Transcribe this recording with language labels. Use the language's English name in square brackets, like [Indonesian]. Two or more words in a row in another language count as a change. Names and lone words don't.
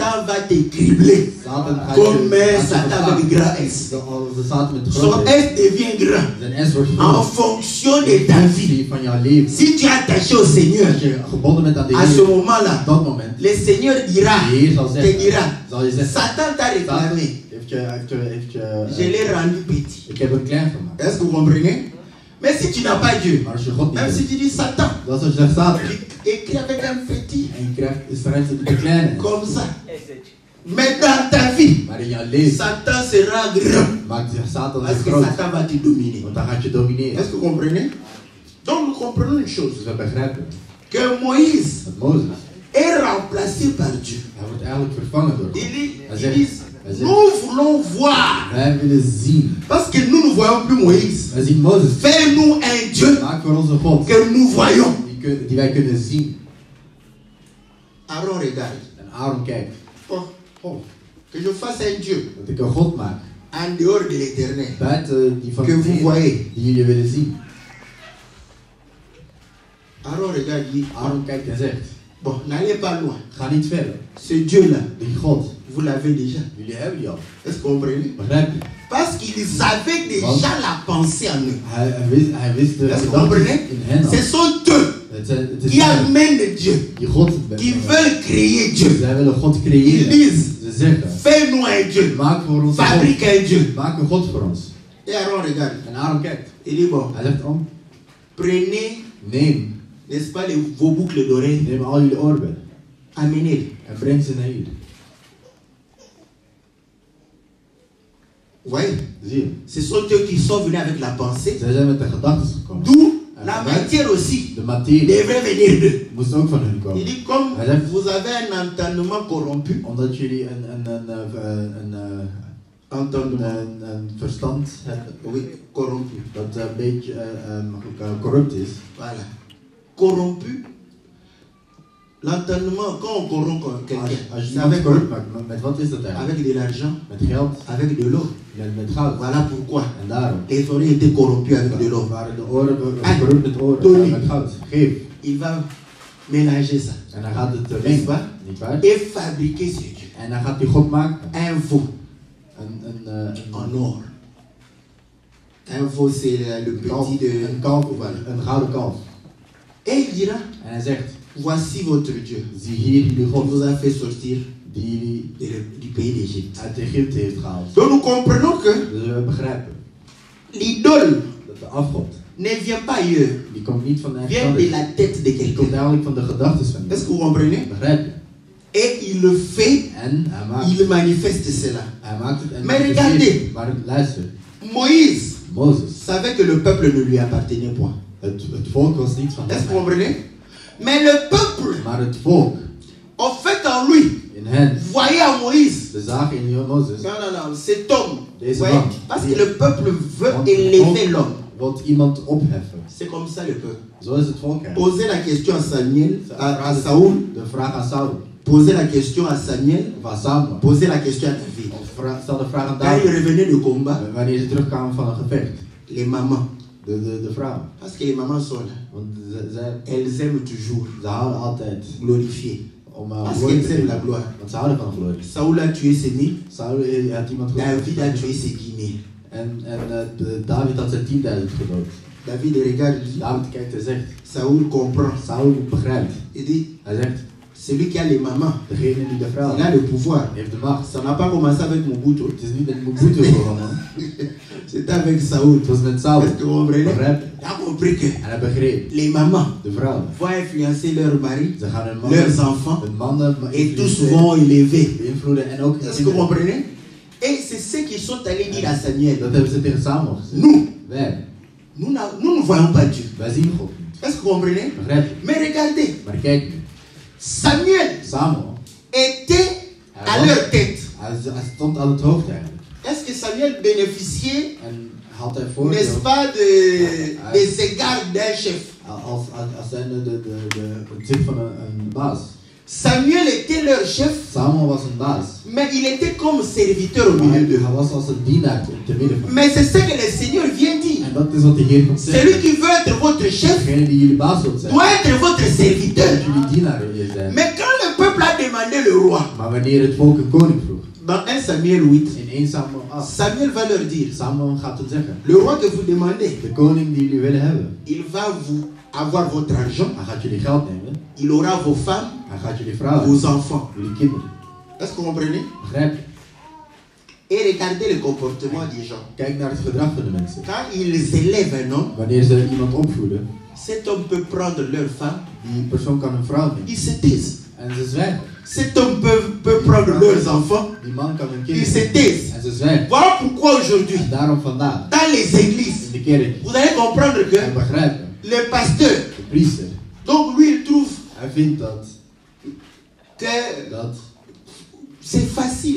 [French] Satan va te cribler. [Dutch] Satan gaat [French] Comme je Satan avec grand S. [Dutch] Als de Satan met de [French] Son [Dutch] grote [French] S devient grand [Dutch] Zijn S wordt [French] en [Dutch] groot. [French] fonction de ta vie. [Dutch] Van jouw leven. [French] Si tu es attaché au Seigneur, [Dutch] Als je gebonden bent aan de [French] à ce [Dutch] Heer, [French] moment-là, [Dutch] op dat moment, [French] le Seigneur dira, [Dutch] de Heer zal [French] te [Dutch] zeggen, [French] dira, [Dutch] zal je zeggen, [French] Satan t'a [Dutch] Satan [French] réclamé, [Dutch] heeft je [French] je, l'ai rendu petit. [Dutch] ik heb hem klein gemaakt. [French] Est-ce que vous comprenez? Mais si tu n'as pas Dieu, [Dutch] Maar als je God niet [French] même si [Dutch] hebt, [French] tu dis Satan, [Dutch] dat is als je zegt Satan, [French] écris avec un petit, [Dutch] en je krijgt Israël de kleine. [French] comme ça. Mais dans ta vie, [Dutch] Maar in jouw leven [French] Satan sera grand. [Dutch] maakt zich Satan [French] Parce [Dutch] niet [French] que [Dutch] groot. [French] Satan va te dominer. [Dutch] Want dan gaat je domineren. [French] Est-ce que vous comprenez? Donc nous comprenons une chose, [Dutch] Dus we begrijpen [French] que Moïse [Dutch] dat Mozes, [French] est remplacé par Dieu. [Dutch] hij wordt eigenlijk vervangen door God. [French] Il dit, nous voulons voir. [Dutch] Wij willen zien. [French] Parce que nous ne voyons plus Moïse. [Dutch] Wij zien Mozes. [French] Fais-nous un Dieu [Dutch] Maak voor ons een God [French] que nous voyons. [Dutch] die wij kunnen zien. [French] Aaron regarde. [Dutch] En Aaron kijkt. [French] Oh, que je fasse un Dieu [Dutch] Dat ik een God maak. [French] en dehors de l'éternel. [Dutch] Buiten die van [French] Que [Dutch] de [French] vous [Dutch] Heer, [French] voyez. [Dutch] die jullie willen zien. [French] Aaron regarde, dit, [Dutch] Aaron kijkt en zegt, [French] bon, n'allez pas loin. [Dutch] ga niet verder. [French] Ce Dieu-là, [Dutch] Die God, [French] vous l'avez déjà. [Dutch] jullie hebben die al. [French] Est-ce que vous comprenez? [Dutch] Begrijp je? [French] Parce qu'ils avaient déjà la pensée en eux. [Dutch] Hij wist de [French] Est-ce que vous [Dutch] gedachten [French] comprenez? [Dutch] in hen al. [French] Ce sont eux [Dutch] Het is [French] qui [Dutch] zij [French] amènent Dieu, [Dutch] die God [French] qui veulent créer Dieu. [Dutch] Zij willen God [French] Ils [Dutch] creëren. [French] disent, [Dutch] Ze zeggen, [French] fais-nous un Dieu, [Dutch] maak voor ons een God. [French] fabrique un Dieu. [Dutch] Maak een God voor ons. [French] Et Aaron regarde. [Dutch] En Aaron kijkt. [French] Il dit, bon, [Dutch] Hij zegt, [French] oh, prenez, [Dutch] neem. [French] n'est-ce pas, vos boucles d'oreilles, [Dutch] Neem al jullie oorbellen. [French] amenez-les. [Dutch] En breng ze naar hier. [French] Vous voyez? [Dutch] Zie je? [French] Ce sont eux qui sont venus avec la pensée. [Dutch] Zij zijn met de gedachten gekomen. [French] D'où la matière aussi [Dutch] De materie [French] devrait venir d'eux. [Dutch] moest ook van hun [French] Il [Dutch] komen. [French] dit, comme vous avez un entendement corrompu, [Dutch] Omdat jullie een verstand hebben [French] oui, corrompu, [Dutch] dat een beetje corrupt is. [French] voilà, corrompu, l'entendement, quand on corrompt quelqu'un, [Dutch] Als je [French] c'est [Dutch] iemand [French] avec, [Dutch] corrupt maakt, met wat is dat eigenlijk? [French] avec de l'argent, [Dutch] Met geld, [French] avec de l'eau. [Dutch] met goud. [French] Voilà pourquoi [Dutch] En daarom [French] les oreilles étaient corrompues avec de l'eau. [Dutch] waren de oren corrupt met Tony. oren, met goud. Geef. [French] Il va mélanger ça, [Dutch] En dan gaat het [French] n'est-ce [Dutch] mengen, [French] pas? [Dutch] niet waar? [French] Et fabriquer ce Dieu, [Dutch] En dan gaat hij God maken. [French] un veau [Dutch] Een [French] en or. Un veau, c'est le petit de... [Dutch] een kalf, [French] Voilà. [Dutch] een gouden kalf. [French] Et il dira, [Dutch] En hij zegt, [French] voici votre Dieu [Dutch] zie hier jullie [French] qui [Dutch] God [French] vous a fait sortir [Dutch] die [French] du pays d'Égypte. [Dutch] uit Egypte heeft gehaald. [French] Donc nous comprenons que [Dutch] Dus we begrijpen [French] l'idole [Dutch] dat de afgod, [French] ne vient pas ailleurs, [Dutch] die komt niet van de [French] vient de la tête de [Dutch] die komt [French] quelqu'un. [Dutch] eigenlijk van de gedachten van [French] Est-ce que [Dutch] iemand. [French] vous comprenez? [Dutch] Begrijp je? [French] Et il le fait, [Dutch] En [French] il manifeste cela. [Dutch] hij maakt het en Maar manifesteert [French] regardez. [Dutch] het. Maar luister, [French] Moïse [Dutch] Mozes, [French] savait que le peuple ne lui appartenait point. [Dutch] het volk was niet van [French] Est-ce que vous [Dutch] hem. [French] comprenez? Mais le peuple, [Dutch] Maar het volk [French] en fait en lui, [Dutch] in hen, [French] voyait en Moïse. [Dutch] ze zagen in Mozes, [French] Non, non, non, cet homme. [Dutch] Deze [French] Vous voyez? [Dutch] man. [French] Parce que le peuple veut [Dutch] Want [French] élever [Dutch] het [French] l'homme. [Dutch] volk wil iemand opheffen. [French] C'est comme ça le peuple. [Dutch] Zo is het volk eigenlijk. [French] Posez la question à Samuel, à Saoul. [Dutch] De vraag aan Saul, [French] Posez la question à Samuel. [Dutch] of aan Samuel. [French] Posez la question à David. [Dutch] Of stel de vraag aan [French] Quand ils [Dutch] David, [French] revenaient de combat, [Dutch] wanneer ze terugkwamen van een gevecht. [French] les mamans, [Dutch] De vrouwen. [French] parce que les mamans sont là, [Dutch] Want zij [French] elles aiment toujours [Dutch] ze houden altijd [French] glorifier. [Dutch] om [French] Parce [Dutch] glorie te [French] qu'elles aiment la [Dutch] geven. [French] gloire. [Dutch] Want ze houden van glorie. [French] Saoul a tué ses 1000, [Dutch] Saul had iemand [French] David a [Dutch] gedood. [French] tué ses 10 000. [Dutch] En David had zijn 10.000 gedood. [French] David regarde, [Dutch] David kijkt en zegt, [French] Saoul comprend. [Dutch] Saul begrijpt. [French] Il dit, [Dutch] Hij zegt, [French] Celui qui a les mamans, [Dutch] Degene die de vrouw [French] il a le pouvoir. [Dutch] heeft de macht. [French] Ça n'a pas commencé avec Mobutu. [Dutch] Het is niet met Mobutu begonnen. [French] C'était avec Saoul. [Dutch] Het was met Saul. [French] Est-ce que vous comprenez? [Dutch] Begrijp je? [French] Il a compris que [Dutch] En hij begreep. [French] les mamans [Dutch] De vrouwen. [French] vont influencer leurs maris, [Dutch] Ze gaan hun [French] leurs enfants, [Dutch] mannen [French] et tous vont élever. [Dutch] beïnvloeden en ook [French] Est-ce que vous comprenez? Et c'est ce qu'ils sont allés dire à Samuel. [Dutch] Dat hebben ze tegen Samuel gezegd. [French] Nous, [Dutch] Wij, [French] nous ne voyons pas Dieu. [Dutch] wij zien God niet. [French] Est-ce que vous comprenez? [Dutch] Begrijp je? [French] Mais regardez, [Dutch] Maar kijk nu. [French] Samuel [Dutch] Samuel, [French] était à leur tête. [Dutch] hij stond aan het hoofd eigenlijk. [French] Est-ce que Samuel bénéficiait, [Dutch] En had hij [French] n'est-ce [Dutch] voordeel [French] pas, des égards d'un chef? [Dutch] als zijnde het zicht van een baas. [French] Samuel était leur chef, [Dutch] Samuel was een baas. [French] mais il était comme serviteur au [Dutch] Maar [French] milieu d'eux. [Dutch] hij was als een dienaar te midden van. [French] Mais c'est ce que le Seigneur vient dire. [Dutch] En dat is wat de Heer komt zeggen. [French] Celui qui veut être votre chef [Dutch] Degene die jullie baas wilt zijn, [French] doit être votre serviteur. [Dutch] moet jullie dienaar zijn. [French] Mais quand le peuple a demandé le roi, [Dutch] Maar wanneer het volk een koning vroeg, [French] dans 1 Samuel 8, [Dutch] in 1 Samuel 8, [French] Samuel va leur dire, [Dutch] Samuel gaat het zeggen. [French] le roi que vous demandez, [Dutch] De koning die jullie willen hebben, [French] il va vous avoir votre argent, [Dutch] hij gaat jullie geld nemen, [French] il aura vos femmes, [Dutch] hij gaat jullie vrouwen, [French] vos enfants. [Dutch] jullie kinderen. [French] Est-ce que vous comprenez? [Dutch] Begrijp je? [French] Et regardez le comportement des gens. [Dutch] Kijk naar het gedrag van de mensen. [French] Quand ils élèvent un homme, [Dutch] Wanneer ze iemand opvoeden, [French] cet homme peut prendre leur femme, [Dutch] die persoon kan een vrouw nemen. [French] ils se taisent. [Dutch] En ze zwijgen. [French] Cet homme peut prendre leurs enfants, [Dutch] Die man kan een [French] ils [Dutch] kind [French] se [Dutch] nemen. [French] taisent. [Dutch] En ze zwijgen. [French] Voilà pourquoi aujourd'hui, [Dutch] En daarom vandaag, [French] dans les églises, [Dutch] in de kerk, [French] vous allez comprendre [Dutch] en [French] que [Dutch] begrijpen, [French] le pasteur, [Dutch] de priester, [French] donc lui, il trouve [Dutch] hij vindt dat [French] que c'est facile,